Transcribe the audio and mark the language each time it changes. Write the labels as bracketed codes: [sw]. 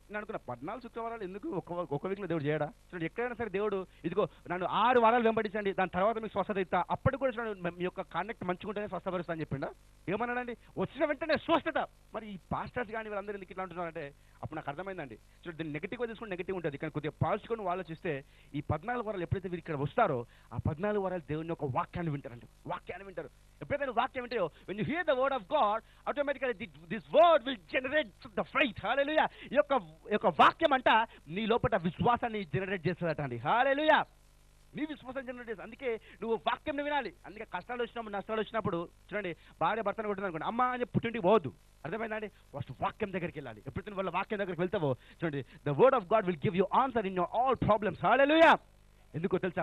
[te] నేను అనుకున్నా 14 శుక్రవారాలు ఎందుకు, ఒక వీక్లో దేవుడు చేయడా? చూడండి, ఎక్కడైనా సరే దేవుడు ఇదిగో నన్ను 6 వారాలు వెంబడించండి, దాని తర్వాత మీకు స్వస్థత ఇస్తా, అప్పటికి కూడా చూడండి మీ యొక్క కాండక్ట్ మంచిగుంటేనే స్వస్థపరుస్తా అని చెప్పిండా? ఏమన్నాడండి? వచ్చిన వెంటనే స్వస్థత. మరి ఈ పాస్టర్స్ కానీ వీళ్ళందరూ ఎందుకు ఇట్లా అంటున్నారంటే అప్పుడు నాకు అర్థమైందండి. చూడండి, దీన్ని నెగిటివ్గా తీసుకుంటే నెగిటివ్ ఉంటుంది, కానీ కొద్దిగా పాజిటివ్గా నువ్వు ఆలోచిస్తే ఈ 14 వారాలు ఎప్పుడైతే వీరు ఇక్కడ వస్తారో ఆ 14 వారాలు దేవుని యొక్క వాక్యాన్ని వింటారండి. వాక్యాన్ని వింటారు. ఎప్పుడైతే నువ్వు వాక్యం వింటాయో, [en] when you hear the word of God, automatically this word will generate the faith. [te] హల్లెలూయా. ఈ యొక్క వాక్యం అంట నీ లోపల విశ్వాసాన్ని జనరేట్ చేస్తుందట అండి. హల్లెలూయా. నీ విశ్వాసం జనరేట్ చేస్తుంది. అందుకే నువ్వు వాక్యం వినాలి. అందుకే కష్టాలు వచ్చినప్పుడు, నష్టాలు వచ్చినప్పుడు చూడండి, భార్య భర్తను కొట్టింది అనుకోండి, అమ్మ అని పుట్టింటికి పోవద్దు. అర్థమైందండి? ఫస్ట్ వాక్యం దగ్గరికి వెళ్ళాలి. ఎప్పుడైతే వాళ్ళ వాక్యం దగ్గరికి వెళ్తావో చూడండి, [en] The word of God will give you answer in your all problems. [te] హల్లెలూయా. ఎందుకో తెలుసా?